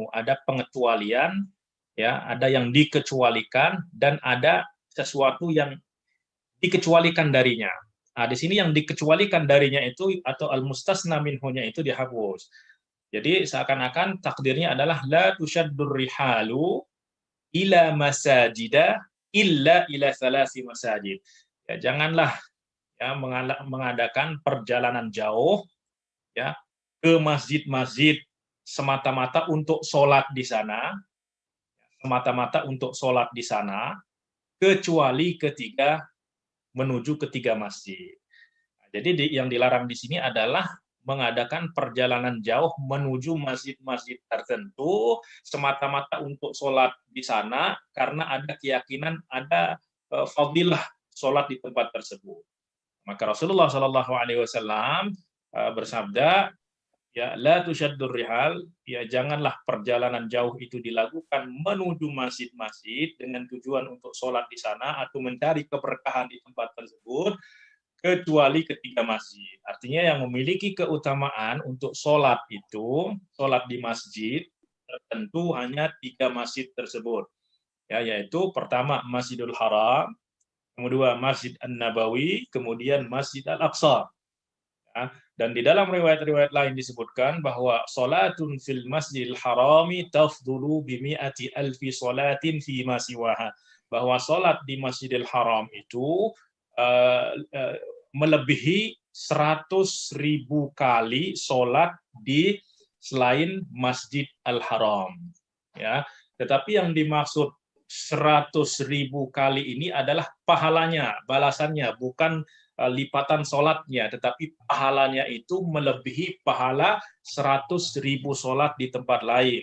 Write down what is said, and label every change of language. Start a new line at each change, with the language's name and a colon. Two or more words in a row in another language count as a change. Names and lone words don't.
Indonesian: Ada pengecualian, ya, ada yang dikecualikan, dan ada sesuatu yang dikecualikan darinya. Di sini yang dikecualikan darinya itu atau
Arabic: المستثنى منه
Indonesian: itu dihapus. Jadi seakan-akan takdirnya adalah
Arabic: لا تشد الرحال إلى مساجد إلا إلى ثلاثة مساجد.
Indonesian: Ya, janganlah ya mengadakan perjalanan jauh ya ke masjid-masjid semata-mata untuk sholat di sana, kecuali menuju ketiga masjid. Jadi yang dilarang di sini adalah mengadakan perjalanan jauh menuju masjid-masjid tertentu semata-mata untuk sholat di sana karena ada keyakinan ada fadilah sholat di tempat tersebut. Maka Rasulullah
Arabic: صلى الله عليه وسلم
Indonesian: bersabda, ya
Arabic: لا تشد الرحال,
Indonesian: ya janganlah perjalanan jauh itu dilakukan menuju masjid-masjid dengan tujuan untuk sholat di sana atau mencari keberkahan di tempat tersebut kecuali ketiga masjid. Artinya yang memiliki keutamaan untuk sholat itu, sholat di masjid, tertentu hanya 3 masjid tersebut. Ya, yaitu pertama Masjidul Haram, kedua Masjid An-Nabawi, kemudian Masjid Al-Aqsa. Ya, dan di dalam riwayat-riwayat lain disebutkan bahwa
Arabic: صلاة في المسجد الحرام تفضل بمائة ألف صلاة في ما سواها.
Indonesian: Bahwa sholat di Masjidil Haram itu melebihi 100.000 kali sholat di selain Masjid Al-Haram. Ya, tetapi yang dimaksud 100.000 kali ini adalah pahalanya, balasannya, bukan lipatan sholatnya, tetapi pahalanya itu melebihi pahala 100.000 sholat di tempat lain.